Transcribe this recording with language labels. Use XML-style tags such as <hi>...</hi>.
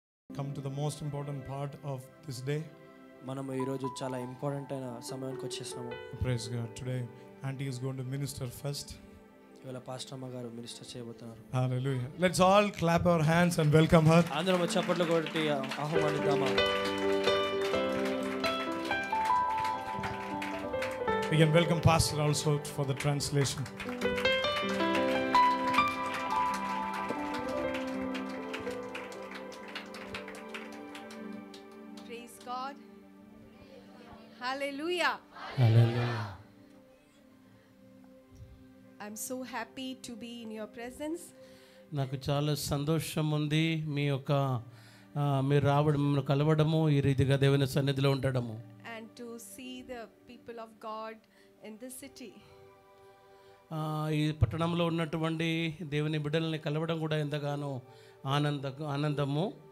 <en>Come to the most important part of this day.</en> <te>మనము ఈ రోజు చాలా ఇంపార్టెంట్ అయిన సమయానికి వచ్చేసాము.</te> <en>Praise God. Today Auntie is going to minister first.</en> <te>ఇవాళ పాస్టర్ అమ్మ గారు మినిస్టర్ చేయబోతున్నారు.</te> <en>Hallelujah. Let's all clap our hands and welcome her.</en> <te>అందరం చప్పట్లు కొట్టి ఆహ్వానిద్దామా.</te> <en>We can welcome pastor also for the translation. Praise God. Hallelujah. Hallelujah. I'm so happy to be in your presence.</en> <te>నాకు చాలా సంతోషం ఉంది మీ యొక్క మీరు రావడం మిమ్మల్ని కలవడము ఈ రీతిగా దేవుని సన్నిధిలో ఉండడము</te> <en>And to see the people of God in this city.</en> <te>ఈ పట్టణంలో ఉన్నటువంటి దేవుని బిడ్డల్ని కలవడం కూడా ఎంతగానో ఆనందము</te>